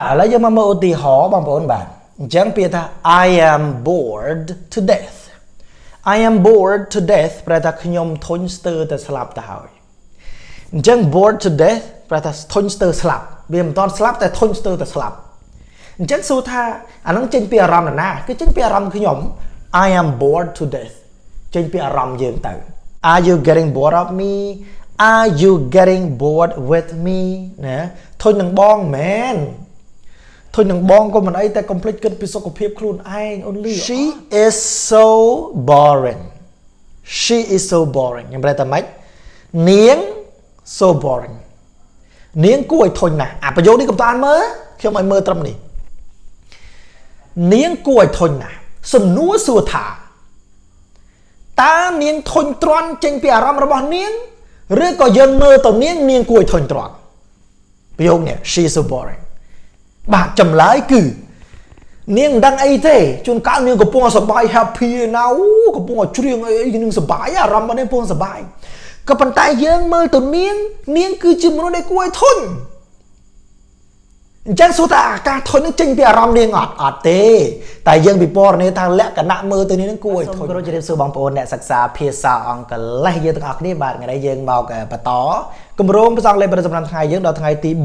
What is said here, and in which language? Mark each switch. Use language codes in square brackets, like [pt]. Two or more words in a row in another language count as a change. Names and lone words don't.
[km] ឥឡូវយើងមកមើលឧទាហរណ៍បងប្អូនបាទអញ្ចឹងពាក្យថា [en] I am bored to death I am bored to death [km] ប្រែថាខ្ញុំធុញស្ទើរតែស្លាប់ទៅហើយអញ្ចឹង [en] bored to death [km] ប្រែថាធុញស្ទើរស្លាប់វាមិនទាន់ស្លាប់តែធុញស្ទើរតែស្លាប់អញ្ចឹងសួរថាអានឹងចេញពីអារម្មណ៍ ណាគឺចេញពីអារម្មណ៍ខ្ញុំ [en] I am bored to death [km] ចេញពីអារម្មណ៍យើងទៅ [en] Are you getting bored of me Are you getting bored with me [km] ណាធុញនឹងបងមែនធុញនឹងបងក៏មិនអីតែកុំភ្លេចគិតពីសុខភាពខ្លួនឯង only [en] She is so boring She is so boring [km] ខ្ញុំប្រែថាម៉េចនាង [en] so boring [km] នាងគួរឲ្យធុញណាស់អាប្រយោគនេះកុំតានមើលខ្ញុំឲ្យមើលត្រឹមនេះ នាងគួរឲ្យធុញណាស់សំណួរសួរថាតើនាងធុញទ្រាន់ចេញពីអារម្មណ៍របស់នាងឬក៏យើងមើលទៅនាងគួរឲ្យធុញទ្រាន់ប្រយោគនេះ [en] She is so boring [km] បាទចម្លើយគឺនាងមិនដឹងអីទេជួនកាលនាងកំពុងសប្បាយ happy ណាកំពុងច្រៀងអីនាងសប្បាយអារម្មណ៍របស់នាងកំពុងសប្បាយក៏ប៉ុន្តែយើងមើលទៅនាងគឺជាមនុស្សដែលគួរឲ្យធុញ អញ្ចឹងសួរថាអាការធុញនឹងចេញពីអារម្មណ៍នាងអត់ទេតែយើងពិពណ៌នាថាលក្ខណៈមើលទៅនាងគួរឲ្យធុញសូមគោរពជម្រាបសួរបងប្អូនអ្នកសិក្សាភាសាអង់គ្លេសយើងទាំងអស់គ្នាបាទថ្ងៃនេះយើងមកបន្តគម្រោងភាសាអង់គ្លេសប្រចាំថ្ងៃយើងដល់ថ្ងៃទី